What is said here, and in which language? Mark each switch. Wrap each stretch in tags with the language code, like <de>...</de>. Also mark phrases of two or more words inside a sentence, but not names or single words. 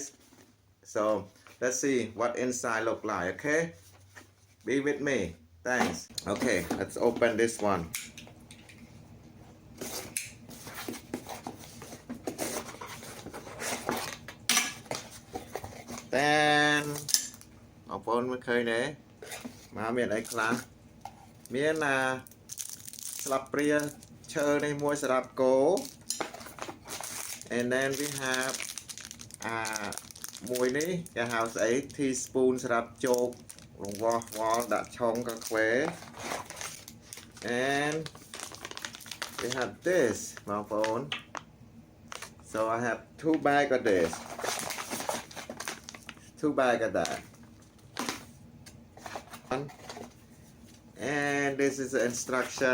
<en>So let's see what inside look like. Okay, be with me. Thanks. Okay, let's open this one.</en> <km>Then បងប្អូនមើលឃើញទេមកមានអីខ្លះមានស្លាបព្រាឈើនេះមួយសម្រាប់គោ</km> <en>and then we have</en> <km>មួយនេះគេហៅស្អី teaspoon សម្រាប់ជោគរង្វាស់វល់ដាក់ឆុងកាខ្វេ</km> <en>and we have this បងប្អូន so I have 2 bags of this, 2 bags of that, and this is the instruction.</en>